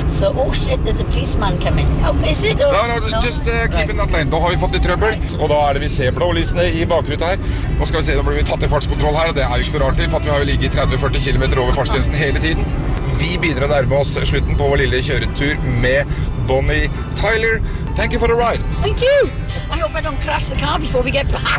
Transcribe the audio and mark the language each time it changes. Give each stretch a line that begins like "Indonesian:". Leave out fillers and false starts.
English: So, oh shit, there's a policeman coming. Oh, is it all? No, just keep in that lane.
Norwegian: Da har vi fått litt trøbbel. Right. Og da er det vi ser blålysene i bakruta her. Nå skal vi se, da blir vi tatt i fartskontroll her. Det er jo ikke noe rart til, for vi har jo ligget 30-40 km over fartsgrensen hele tiden. Vi begynner å nærme oss slutten på vår lille kjøretur med Bonnie Tyler.
English: Thank you for the ride. Thank you. I hope I don't crash the car before we get back.